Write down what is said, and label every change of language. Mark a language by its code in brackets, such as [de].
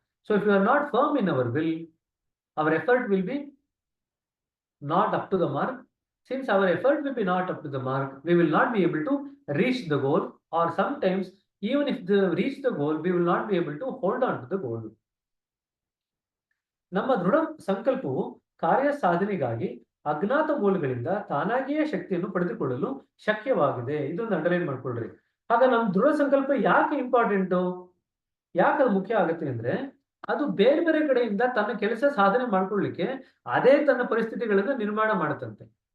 [en] So if you are not firm in our will, our effort will be not up to the mark. Since our effort will be not up to the mark, we will not be able to reach the goal, or sometimes even if we reach the goal, we will not be able to hold on to the goal. [kn] ನಮ್ಮ ದೃಢ ಸಂಕಲ್ಪವು ಕಾರ್ಯ ಸಾಧನೆಗಾಗಿ ಅಜ್ಞಾತ ಮೂಲಗಳಿಂದ ತಾನಾಗಿಯೇ ಶಕ್ತಿಯನ್ನು ಪಡೆದುಕೊಳ್ಳಲು ಶಕ್ಯವಾಗಿದೆ. ಇದೊಂದು ಅಂಡರ್ಲೈನ್ ಮಾಡ್ಕೊಳ್ರಿ. ಆಗ ನಮ್ಮ ದೃಢ ಸಂಕಲ್ಪ ಯಾಕೆ ಇಂಪಾರ್ಟೆಂಟು, ಯಾಕೆ ಅದು ಮುಖ್ಯ ಆಗುತ್ತೆ ಅಂದ್ರೆ, ಅದು ಬೇರೆ ಬೇರೆ ಕಡೆಯಿಂದ ತನ್ನ ಕೆಲಸ ಸಾಧನೆ ಮಾಡ್ಕೊಳ್ಳಿಕ್ಕೆ ಅದೇ ತನ್ನ ಪರಿಸ್ಥಿತಿಗಳನ್ನ ನಿರ್ಮಾಣ ಮಾಡುತ್ತಂತೆ.